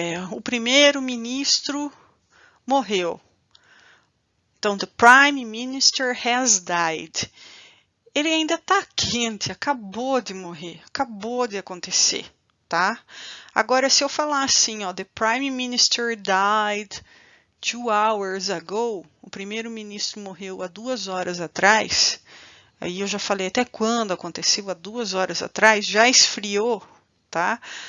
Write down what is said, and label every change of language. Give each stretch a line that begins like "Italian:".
Portuguese: O primeiro-ministro morreu. Então,
English: the Prime Minister has died.
Portuguese: Ele ainda está quente, acabou de morrer, acabou de acontecer, tá? Agora, se eu falar assim, ó,
English: the Prime Minister died 2 hours ago,
Portuguese: o primeiro-ministro morreu há 2 horas atrás, aí eu já falei até quando aconteceu, há 2 horas atrás, já esfriou, tá?